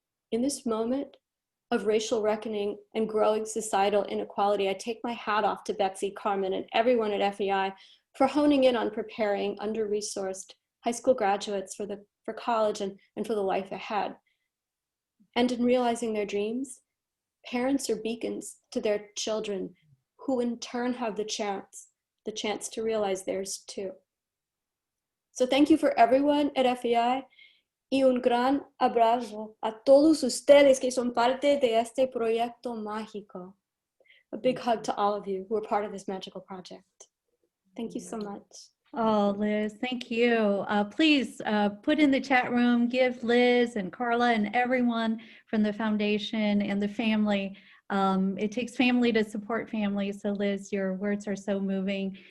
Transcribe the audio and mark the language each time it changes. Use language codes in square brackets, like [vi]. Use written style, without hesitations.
[en] In this moment of racial reckoning and growing societal inequality, I take my hat off to Betsy, Carmen, and everyone at FEI for honing in on preparing under-resourced high school graduates for college and for the life ahead. And in realizing their dreams, parents are beacons to their children, who in turn have the chance to realize theirs too. So thank you for everyone at FEI, [es] y un gran abrazo a todos ustedes que son parte de este proyecto mágico. [en] A big hug to all of you who are part of this magical project. Thank you so much. Oh, Liz, thank you. Please put in the chat room, give Liz and Carla and everyone from the foundation and the family. It takes family to support family. So Liz, your words are so moving.